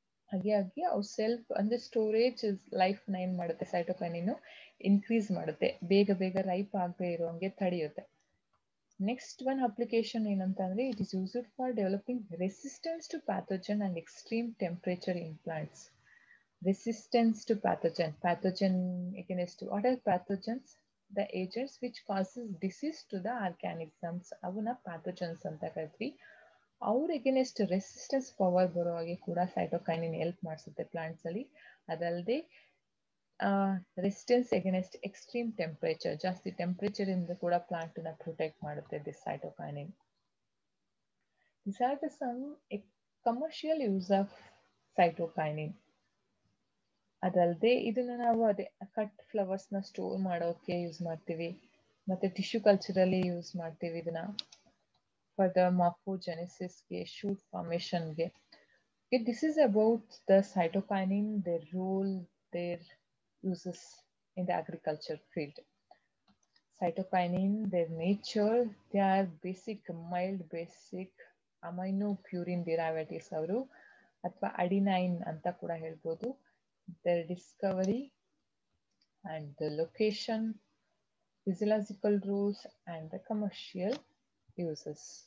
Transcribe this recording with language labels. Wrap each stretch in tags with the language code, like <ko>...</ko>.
<kn>ಹಾಗಾಗಿ ಅವು ಸೆಲ್ಫ್ ಅಂದ್ರೆ ಸ್ಟೋರೇಜ್ ಲೈಫ್ ನ ಏನ್ ಮಾಡುತ್ತೆ? ಸೈಟೋಕೈನಿನ್ ಇನ್ಕ್ರೀಸ್ ಮಾಡುತ್ತೆ, ಬೇಗ ರೈಪ್ ಆಗದೆ ಇರೋಂಗೆ ತಡೆಯುತ್ತೆ. ನೆಕ್ಸ್ಟ್ ಒನ್ ಅಪ್ಲಿಕೇಶನ್ ಏನಂತ ಅಂದ್ರೆ</kn> <en>It is used for developing resistance to pathogen and extreme temperature in plants. Resistance to pathogen against what are pathogens? The agents which causes disease to the organisms,</en> <kn>avuna pathogens anta ಕರಿತೀವಿ. ಅವ್ರ against resistance power ಬರೋ ಹಾಗೆ ಕೂಡ cytokinin help ಮಾಡಿಸುತ್ತೆ plants ಅಲ್ಲಿ. ಅದಲ್ಲದೆ resistance against extreme temperature, ಜಾಸ್ತಿ temperature ಇಂದ ಕೂಡ ಪ್ಲಾಂಟ್ ನ ಪ್ರೊಟೆಕ್ಟ್ ಮಾಡುತ್ತೆ this cytokinin.</kn> <en>These are the some commercial use of cytokinin.</en> <kn>ಅದಲ್ಲದೆ ಇದನ್ನ ನಾವು ಕಟ್ ಫ್ಲವರ್ಸ್ ನ ಸ್ಟೋರ್ ಮಾಡೋಕೆ ಯೂಸ್ ಮಾಡ್ತೀವಿ. ಮತ್ತೆ ಟಿಶ್ಯೂ ಕಲ್ಚರ್ ಅಲ್ಲಿ ಯೂಸ್ ಮಾಡ್ತೀವಿ ಇದನ್ನ for the ಮಾರ್ಫೋಜೆನೆಸಿಸ್ಗೆ, shoot ಫಾರ್ಮೇಶನ್ಗೆ.</kn> <en>This is about the cytokinin, their role, their uses in the agriculture field. Cytokinin, their nature, they are basic, mild basic amino purine derivatives</en> <kn>ಅವರು, ಅಥವಾ adenine ಅಂತ ಕೂಡ ಹೇಳ್ಬೋದು.</kn> <en>Their discovery and the location, physiological rules and the commercial uses.</en>